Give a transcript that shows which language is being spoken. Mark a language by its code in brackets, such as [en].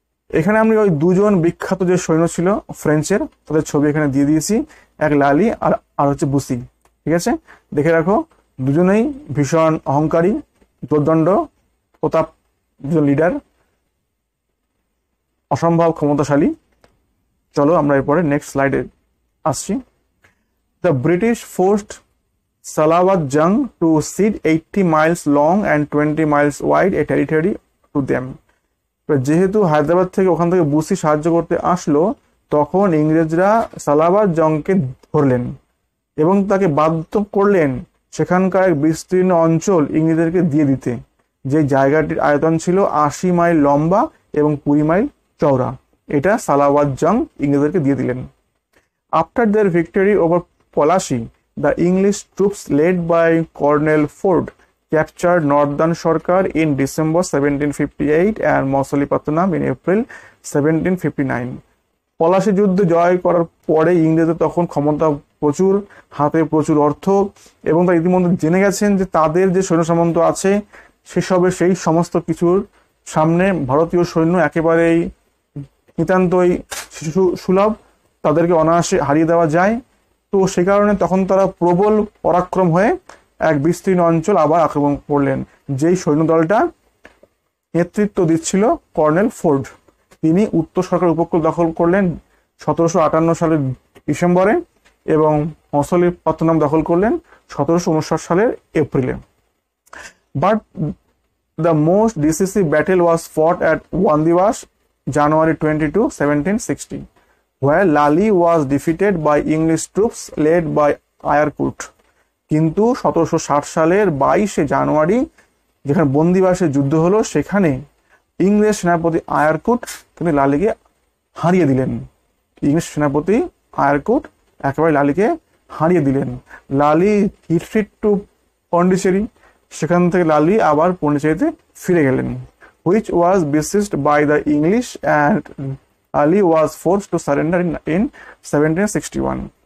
[bn] এখানে আমি ওই দুজন বিখ্যাত যে সৈন্য ছিল ফ্রেঞ্চের, তাদের ছবি এখানে দিয়ে দিয়েছি, এক লালি আর হচ্ছে বুসি। ঠিক আছে, দেখে রাখো, দুজনেই ভীষণ অহংকারী, দুর্দণ্ড প্রতাপ, দুজন লিডার, অসম্ভব ক্ষমতাশালী। চলো আমরা এরপরে নেক্সট স্লাইডে আসছি। [en] The British forced Salabat Jung to cede 80 miles long and 20 miles wide a territory to them. [bn] যেহেতু হায়দ্রাবাদ থেকে ওখান থেকে বুসি সাহায্য করতে আসলো, তখন ইংরেজরা সালাওয়াত জংকে ধরলেন এবং তাকে বাধ্য করলেন সেখানকার এক বিস্তীর্ণ অঞ্চল ইংরেজদেরকে দিয়ে দিতে, যে জায়গাটির আয়তন ছিল 80 মাইল লম্বা এবং 20 মাইল চওড়া। এটা সালাওয়াত জং ইংরেজদেরকে দিয়ে দিলেন। [en] After their victory over Plassey, the English troops led by Colonel Ford captured Northern Sarkar in December 1758 and Mosulipatnam in April 1759. [bn] Palashi যুদ্ধ জয় করার পরে ইংরেজদের তখন ক্ষমতা প্রচুর, হাতে প্রচুর অর্থ, এবং তারা ইতিমধ্যে জেনে গেছেন যে তাদের যে সৈন্য সামন্ত আছে সেসবে সেই সমস্ত কিছুর সামনে ভারতীয় সৈন্য একেবারেই নিতান্তই শিশু সুলভ, তাদেরকে অনায়াসে হারিয়ে দেওয়া যায়। তো সে কারণে তখন তারা প্রবল পরাক্রম হয়ে এক বিস্তীর্ণ অঞ্চল আবার আক্রমণ করলেন। যেই সৈন্য দলটা নেতৃত্ব দিচ্ছিল কর্নেল ফোর্ড, তিনি উত্তর সরকার উপকূল দখল করলেন 1758 সালের ডিসেম্বরে এবং মসলিপত্তনম দখল করলেন 1759 সালের এপ্রিলে। [en] But the most decisive battle was fought at Wandiwash January 22, 1760. where Lally was defeated by English troops led by Ayerkut. [bn] কিন্তু 1760 সালের 22শে জানুয়ারি যেখানে বন্দিবাসে যুদ্ধ হলো, সেখানে ইংরেজ সেনাপতি আয়ারকুট তিনি লালিকে হারিয়ে দিলেন। ইংরেজ সেনাপতি আয়ারকুট একেবারে লালিকে হারিয়ে দিলেন। [en] Lally retreat to Pondicherry, [bn] সেখান থেকে লালি আবার পন্ডিচেরিতে ফিরে গেলেন, [en] which was besieged by the English and Lally was forced to surrender in 1761।